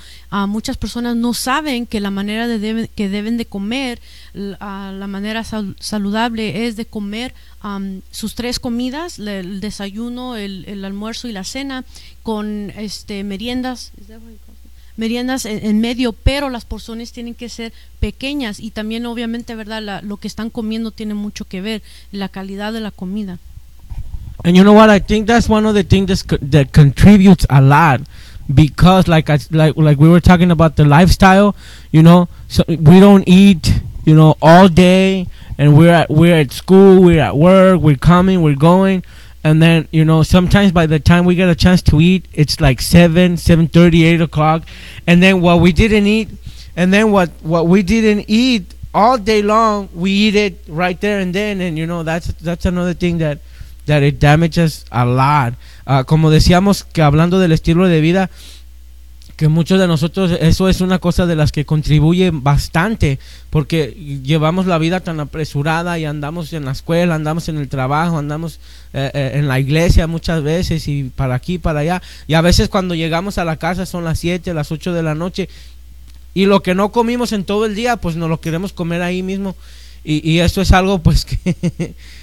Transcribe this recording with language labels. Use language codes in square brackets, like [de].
[es] Muchas personas no saben que la manera que deben de comer, la manera saludable, es de comer sus 3 comidas, el desayuno, el almuerzo y la cena, con meriendas. Meriendas en medio, pero las porciones tienen que ser pequeñas, y también obviamente, ¿verdad?, lo que están comiendo tiene mucho que ver, la calidad de la comida. [en] And you know what, I think that's one of the things that contributes a lot, because like we were talking about the lifestyle, you know, so we don't eat, you know, all day, and we're at school, we're at work, we're coming, we're going, and then, you know, sometimes by the time we get a chance to eat, it's like 7:30, 8 o'clock, and then what we didn't eat all day long, we eat it right there and then, and you know, that's another thing that it damages a lot. [es] Como decíamos, que hablando del estilo de vida, que muchos de nosotros, eso es una cosa de las que contribuye bastante, porque llevamos la vida tan apresurada y andamos en la escuela, andamos en el trabajo, andamos en la iglesia muchas veces, y para aquí, para allá, y a veces cuando llegamos a la casa son las 7, las 8 de la noche, y lo que no comimos en todo el día, pues nos lo queremos comer ahí mismo, y eso es algo pues que...